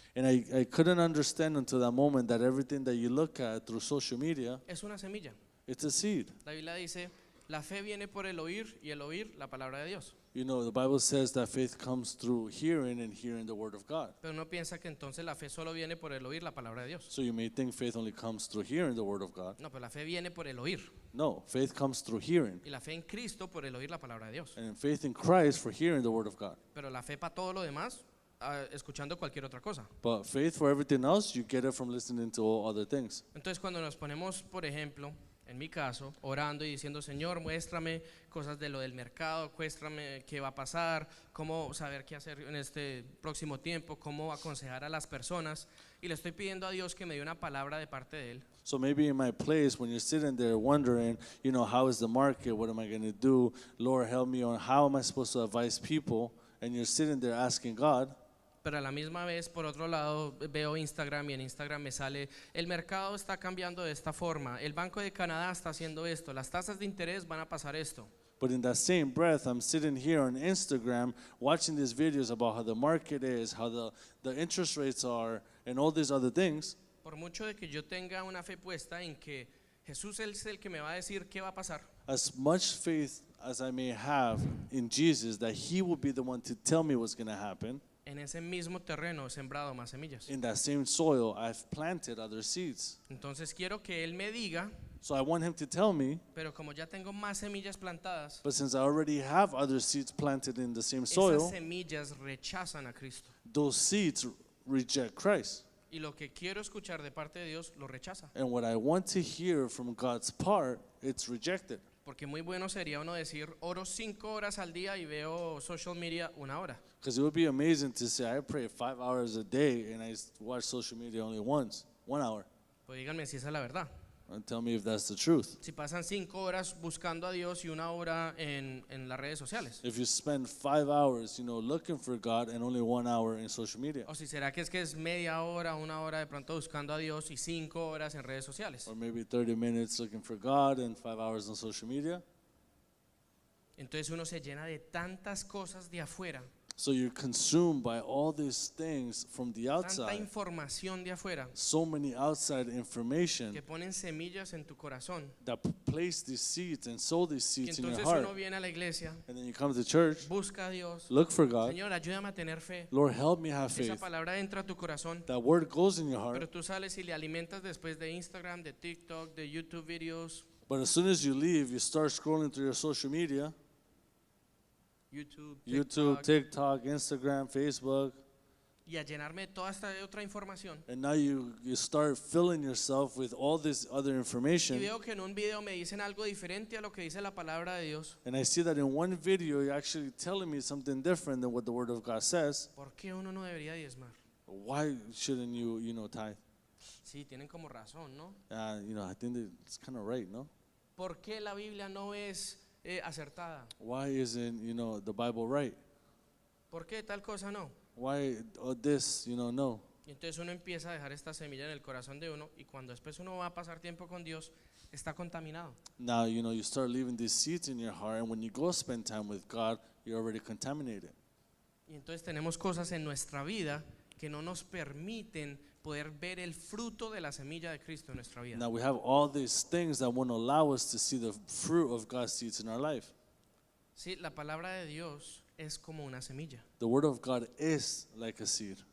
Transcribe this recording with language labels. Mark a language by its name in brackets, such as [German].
[English] And I couldn't understand until that moment that everything that you look at through social media, [Spanish] es una semilla. [English] it's a seed. [Spanish] La Biblia dice, la fe viene por el oír y el oír la palabra de Dios. [English] The Bible says that faith comes through hearing and hearing the word of God. [Spanish] Pero uno piensa que entonces la fe solo viene por el oír la palabra de Dios. [English] So you may think faith only comes through hearing the word of God. [Spanish] No, pero la fe viene por el oír. [English] No, faith comes through hearing. [Spanish] Y la fe en Cristo por el oír la palabra de Dios. [English] And faith in Christ for hearing the word of God. [Spanish] Pero la fe para todo lo demás, escuchando cualquier otra cosa. [English] But faith for everything else, you get it from listening to all other things. [Spanish] Entonces cuando nos ponemos, por ejemplo, en mi caso, orando y diciendo, Señor, muéstrame cosas de lo del mercado, muéstrame qué va a pasar, cómo saber qué hacer en este próximo tiempo, cómo aconsejar a las personas, y le estoy pidiendo a Dios que me dé una palabra de parte de Él. [English] So maybe in my place, when you're sitting there wondering, how is the market? What am I going to do? Lord, help me on how am I supposed to advise people? And you're sitting there asking God. [Spanish] Pero a la misma vez, por otro lado, veo Instagram y en Instagram me sale, el mercado está cambiando de esta forma, el Banco de Canadá está haciendo esto, las tasas de interés van a pasar esto. [English] But in that same breath, I'm sitting here on Instagram watching these videos about how the market is, how the interest rates are, and all these other things. [Spanish] Por mucho de que yo tenga una fe puesta en que Jesús es el que me va a decir qué va a pasar, [English] As much faith as I may have in Jesus that He will be the one to tell me what's going to happen, [Spanish] en ese mismo terreno he sembrado más semillas. [English] in that same soil, I've planted other seeds. [Spanish] Entonces quiero que Él me diga, [English] So I want Him to tell me, [Spanish] pero como ya tengo más semillas plantadas, [English] but since I already have other seeds planted in the same [Spanish] esas [English] soil, [Spanish] semillas rechazan a Cristo. [English] those seeds reject Christ. [Spanish] Y lo que quiero escuchar de parte de Dios lo rechaza. [English] And what I want to hear from God's part, it's rejected. [Spanish] Porque muy bueno sería uno decir, oro 5 horas al día y veo [English] social media [Spanish] 1 hora. [English] Because it would be amazing to say, I pray 5 hours a day and I watch social media only once, 1 hour. [Spanish] Pues díganme si esa es la verdad. [English] And tell me if that's the truth. [Spanish] Si pasan 5 horas buscando a Dios y 1 hora en las redes sociales. [English] If you spend 5 hours, looking for God and only 1 hour in social media. [Spanish] O si será que es media hora, 1 hora de pronto buscando a Dios y 5 horas en redes sociales. [English] Or maybe 30 minutes looking for God and 5 hours on social media. [Spanish] Entonces uno se llena de tantas cosas de afuera, [English] So you're consumed by all these things from the [Spanish] tanta [English] outside. [Spanish] información de afuera, [English] So many outside information [Spanish] que ponen semillas en tu corazón. [English] that place these seeds and sow these [Spanish] Y [English] seeds in your [Spanish] entonces [English] heart. [Spanish] uno viene a la iglesia, [English] And then you come to church, [Spanish] busca a Dios. [English] look for God. [Spanish] Señor, ayúdame a tener fe. [English] Lord, help me have [Spanish] Esa [English] faith. [Spanish] palabra entra a tu corazón, [English] That word goes in your [Spanish] pero [English] heart. [Spanish] tú sales y le alimentas después de Instagram, de TikTok, de YouTube videos, [English] But as soon as you leave, you start scrolling through your social media, YouTube, TikTok, Instagram, Facebook, [Spanish] y a llenarme de toda esta otra información. [English] and now you start filling yourself with all this other [Spanish] Y [English] information. [Spanish] veo que en un video me dicen algo diferente a lo que dice la palabra de Dios. [English] And I see that in one video, you're actually telling me something different than what the Word of God says. [Spanish] ¿Por qué uno no debería diezmar? [English] Why shouldn't you, tithe? [Spanish] Sí, tienen como razón, ¿no? [English] I think that it's kind of right, no? [Spanish] ¿Por qué la Biblia no es acertada? [English] Why isn't, the Bible right? [Spanish] ¿Por qué tal cosa no? [English] Why this, no? [Spanish] Y entonces uno empieza a dejar esta semilla en el corazón de uno y cuando después uno va a pasar tiempo con Dios, está contaminado. [English] Now, you start leaving these seeds in your heart, and when you go spend time with God, you're already contaminated. [Spanish] Y entonces tenemos cosas en nuestra vida que no nos permiten poder ver el fruto de la semilla de Cristo en nuestra vida. [English] Now we have all these things that won't allow us to see the fruit of God's seeds in our life. [Spanish] Sí, la palabra de Dios es como una semilla. [English] The word of God is like a seed.